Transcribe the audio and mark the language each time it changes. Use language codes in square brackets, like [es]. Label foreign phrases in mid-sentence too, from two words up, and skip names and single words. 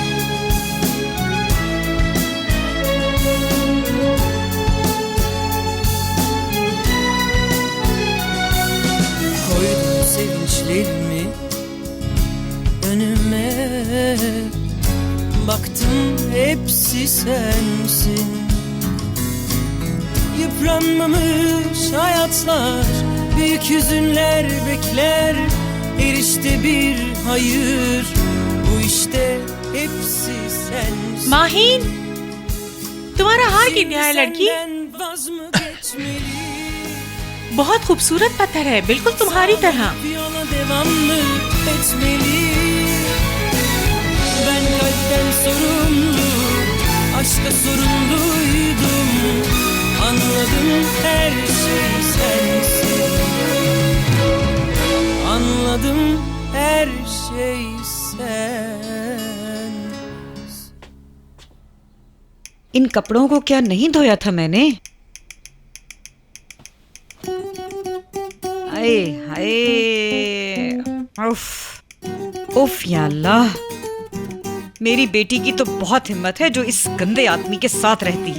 [tr] Koydum sevinçlerimi önüme, baktım hepsi sensin. Yıpranmamış hayatlar, büyük hüzünler bekler. Her işte bir hayır, bu işte hepsi sensin. [hi] माहीन, तुम्हारा हार गिर गया है लड़की। बहुत खूबसूरत पत्थर है, बिल्कुल तुम्हारी तरह। [tr] Yola devam mı etmeli? Ben kalpten sorumlu, aşka sorumluydum. Anladım, her şey sensin. Anladım, her şey sen. [hi] इन कपड़ों को क्या नहीं धोया था मैंने? हाय हाय, उफ उफ [ar] يا الله. [hi] मेरी बेटी की तो बहुत हिम्मत है जो इस गंदे आदमी के साथ रहती है।